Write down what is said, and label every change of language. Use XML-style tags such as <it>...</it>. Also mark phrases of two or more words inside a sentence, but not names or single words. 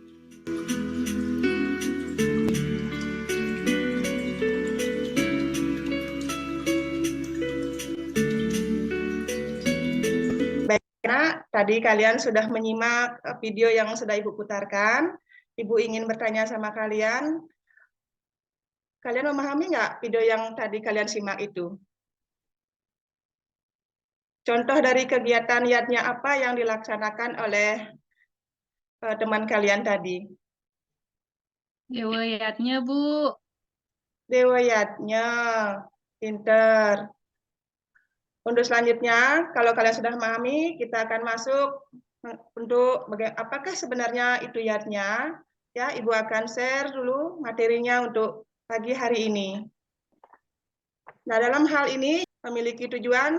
<id>Karena tadi kalian sudah menyimak video yang sudah Ibu putarkan, Ibu ingin bertanya sama kalian, kalian memahami nggak video yang tadi kalian simak itu? Contoh dari kegiatan yatnya apa yang dilaksanakan oleh teman kalian tadi? Dewa yatnya, Bu. Dewa yatnya, pinter. Untuk selanjutnya, kalau kalian sudah memahami, kita akan masuk untuk apakah sebenarnya itu yatnya. Ya, Ibu akan share dulu materinya untuk pagi hari ini. Nah, dalam hal ini memiliki tujuan.</id>